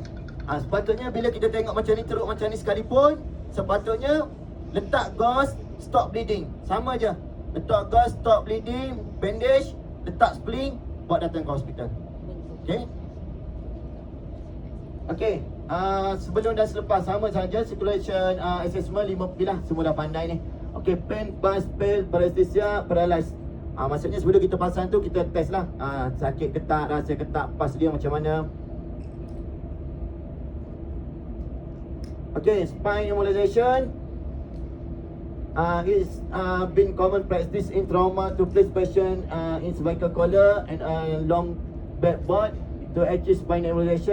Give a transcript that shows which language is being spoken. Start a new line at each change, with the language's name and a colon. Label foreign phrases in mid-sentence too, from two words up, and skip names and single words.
Malay: Sepatutnya bila kita tengok macam ni, teruk macam ni sekalipun, sepatutnya letak gauze,
English: stop bleeding.
Malay: Sama je. Letak gauze,
English: stop bleeding,
Malay: bandage, letak splint, buat datang ke hospital.
English: Okay. Okay.
Malay: Sebelum dan selepas sama saja
English: circulation assessment
Malay: 5 P lah. Semua dah pandai ni.
English: Okay, pain, bus, pain, paresthesia, paralyze.
Malay: Maksudnya sebelum kita pasang tu, kita test lah. Sakit ke tak, rasa ke tak, pas dia macam mana.
English: Okay, spine immobilization is been common practice in trauma to place patient in cervical collar and long backboard to achieve spine immobilization.